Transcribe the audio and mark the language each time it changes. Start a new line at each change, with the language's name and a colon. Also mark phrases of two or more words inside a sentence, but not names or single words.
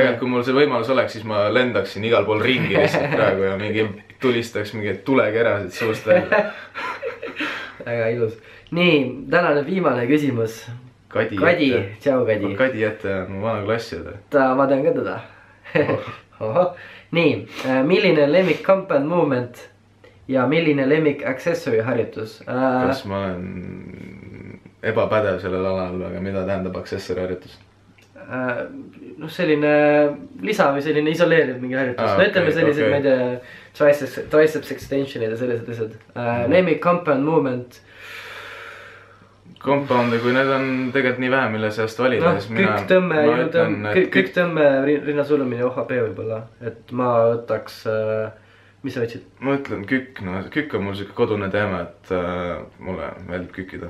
Estonian: Tegelikult kui mul see võimalus oleks, siis ma lendaksin igal pool ringi lihtsalt praegu ja mingi tulistaks mingi tulekerasid suust välja. Väga ilus. Nii, tänane viimane küsimus. Kadi, tšau Kadi. Kadi ette on mu vana klassiõde. Ma tean ka teda. Nii, milline lemmik
English: compound movement
Estonian: ja milline lemmik accessory harjutus? Kas ma olen ebapädev sellel alal, aga mida tähendab accessory harjutus? No selline lisa või selline isoleeriv mingi harjutus. No ütleme sellised, ma ei tea,
English: triceps extensionid
Estonian: ja sellised asjad. Lemmik
English: compound movement.
Estonian: Compound'i, kui need on tegelikult nii vähe, mille seast valida, siis mina... Küktõmme, rinnasulumine, OHP võib-olla. Et ma võtaks... Mis sa võtsid? Ma ütlen kükk, no kükk on mul siuke kodune teema, et mulle meeldib kükkida.